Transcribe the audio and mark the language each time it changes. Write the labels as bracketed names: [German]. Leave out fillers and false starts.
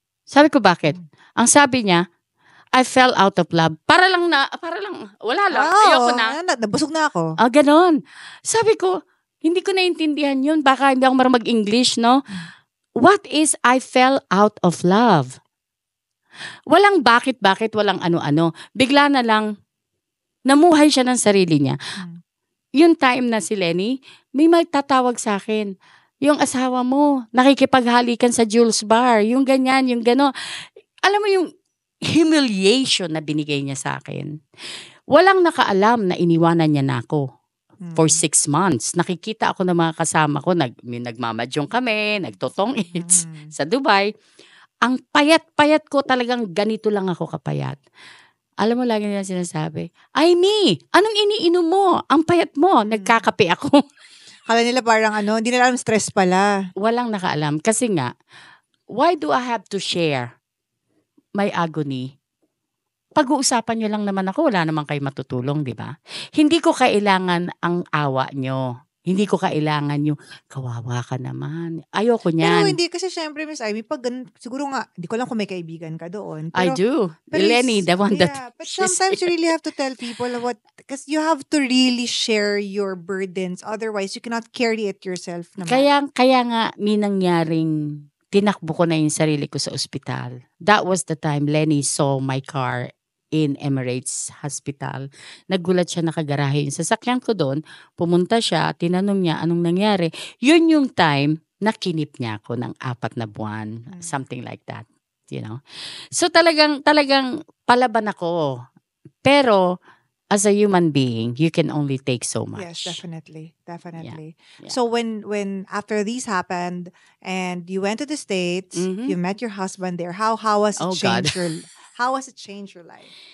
[Filipino] Sabi ko, bakit? Ang sabi niya, [English] I fell out of love. [Filipino] Para lang, wala lang. Ayoko na. Nabusog na ako. Ganon. Sabi ko, hindi ko naintindihan yun. Baka hindi ako marunong mag-English, no? [English] What is I fell out of love? [Filipino] Walang bakit, walang ano-ano. Bigla na lang, namuhay siya ng sarili niya. yung time na si Lenny, may magtatawag sa akin. Yung asawa mo, nakikipaghalikan sa Jules Bar. Yung ganyan, yung gano'n. Alam mo yung humiliation na binigay niya sa akin. Walang nakaalam na iniwanan niya na ako. For 6 months. Nakikita ako ng mga kasama ko, nagmamadyong kami, nagtotong-its sa Dubai. Ang payat-payat ko talagang ganito lang ako kapayat. Alam mo, lagi nila sinasabi, ay me, anong iniinom mo? Ang payat mo, nagkakape ako. Kala nila parang hindi nila alam stress pala. Walang nakaalam. Kasi nga, [English] why do I have to share my agony? [Filipino] Pag-uusapan nyo lang naman ako, wala naman kayo matutulong, di ba? Hindi ko kailangan ang awa nyo. Hindi ko kailangan yung kawawa ka naman. Ayoko niyan. Pero hindi kasi syempre, Miss Ivy, pag siguro nga, di ko lang kung may kaibigan ka doon. [English] I do. Lenny, the one that... But sometimes you really have to tell people because you have to really share your burdens. Otherwise, you cannot carry it yourself naman. [Filipino] Kaya nga, may nangyaring tinakbo ko na yung sarili ko sa ospital. [English] That was the time Lenny saw my car in Emirates Hospital. [Filipino] Nagulat siya, nakagarahe yung sasakyan ko doon. Pumunta siya, tinanong niya anong nangyari. Yun yung time na kinip niya ako ng 4 na buwan. [English] Something like that. You know? [Filipino] So talagang palaban ako. [English] Pero as a human being, you can only take so much. Yes, definitely. Yeah. So when after these happened and you went to the States, you met your husband there, how was it changed How has it changed your life?